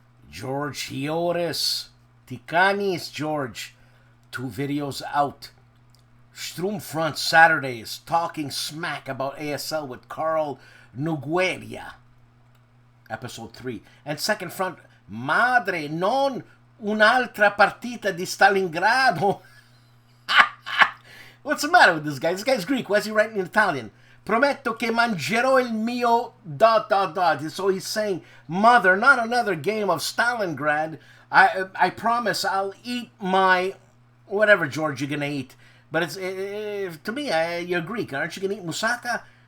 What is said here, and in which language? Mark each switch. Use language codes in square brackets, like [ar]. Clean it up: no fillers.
[en] George Hioris, Tikanis George, 2 videos out. Sturmfront Saturdays, talking smack about ASL with Carl Nogueira, episode 3. [it] And Second Front, Madre, non un'altra partita di Stalingrado. [en] What's the matter with this guy? This guy's Greek. Why is he writing in Italian? [it] Prometto che mangerò il mio ... [en] So he's saying, mother, not another game of Stalingrad. I promise I'll eat my... Whatever, George, you're going to eat. But it's to me, you're Greek. Aren't you going to eat moussaka?